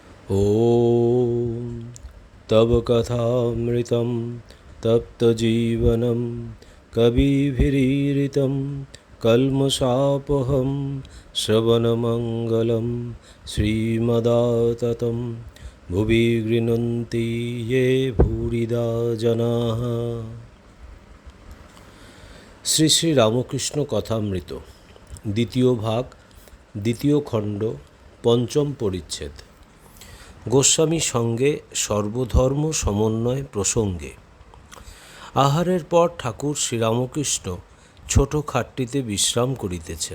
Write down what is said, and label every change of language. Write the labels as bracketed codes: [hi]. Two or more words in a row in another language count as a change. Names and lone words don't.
[sa] ॐ तव कथामृतं तप्तजीवनं कविभिरीरितं कल्मषापहं श्रवणमङ्गलं श्रीमदाततं भुवि गृह्णन्ति ये भूरिदा जनाः। [bn] শ্রী শ্রী রামকৃষ্ণ কথামৃত দ্বিতীয় ভাগ, দ্বিতীয় খণ্ড, পঞ্চম পরিচ্ছেদ। গোস্বামী সঙ্গে সর্বধর্ম সমন্বয় প্রসঙ্গে। আহারের পর ঠাকুর শ্রীরামকৃষ্ণ ছোট খাটটিতে বিশ্রাম করিতেছেন।